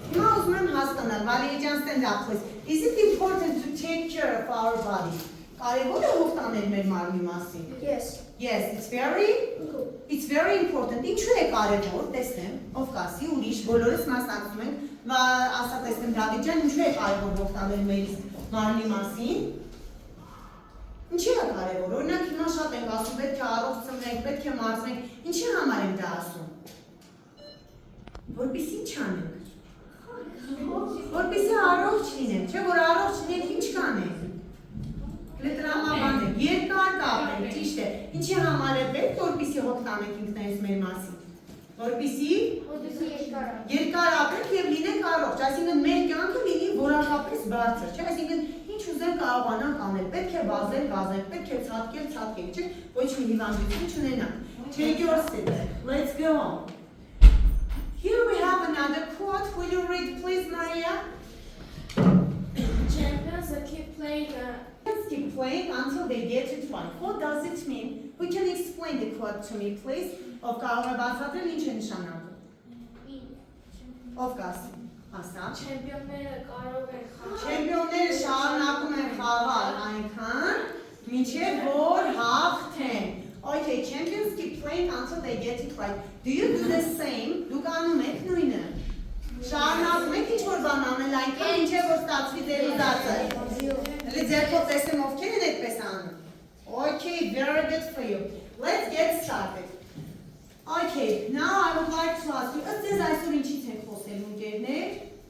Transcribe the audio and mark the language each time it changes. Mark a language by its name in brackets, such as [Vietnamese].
[Armenian] Հիմա ուզում եմ հասկանալ, Վալերիջան, [English] stand up please. Is it important to take care of our body? [Armenian] Կարևոր է հոգ տանել մեր մարմնի մասին? [English] Yes, it's very important. [Armenian] Ինչու է կարևոր, տեսնեմ, ով կասի, ուրիշ, բոլորս մասնակցում ենք, ասա տեսնեմ Դավիթ ջան, ինչու է կարևոր հոգ տանել մեր մարմնի մասին? Ինչի է կարևոր, օրինակ հիմա շատ ենք ասում, պետք է առողջ ծնվենք, պետք է մարզվենք, ինչի համար ենք դա ասում? Որպեսզի ինչ անենք? Որպեսզի առողջ լինենք, չէ՞ որ առողջ լինենք ինչ կանենք? Կլետրամաբանենք, երկար կապենք, ճիշտ է, ինչի համար է պետք, որպեսզի հոգ տանենք ինքներս մեր մասին? Որպեսզի երկար ապրենք և լինենք առողջ, այսինքն մեր կյանքը լինի որակապես բարձր, չէ՞, այսինքն ինչ ուզենք կարողանանք անել, պետք է վազել, պետք է ցատկել, չէ՞, ոչ մի հիվանդություն չունենանք. [English] Take your seat. Let's go on. Here we have another quote. Will you read, please, Maria? Champions keep playing until they get it right. What does it mean? We can explain the quote to me, please. [Armenian] Ով կարող է բացատրել ինչ է նշանակում? Ով կասի? Ասա. Չեմպիոնները շարունակում են խաղալ այնքան, մինչև որ հաղթեն. [English] Okay, champions keep playing until they get it right. Do you do the same? [Armenian] Դուք անում եք նույնը։ Շարունակում եք ինչ-որ բան անել այնքան, մինչև որ ստացվի ձեր ուզածը։ Էլի ձերքով տեսեմ ովքեր են այդպես անում։ [English] Okay, very good for you. Let's get started. Okay, now I would like to ask you, [Armenian] ըստ ձեզ այսօր ինչից ենք խոսելու ընկերներ?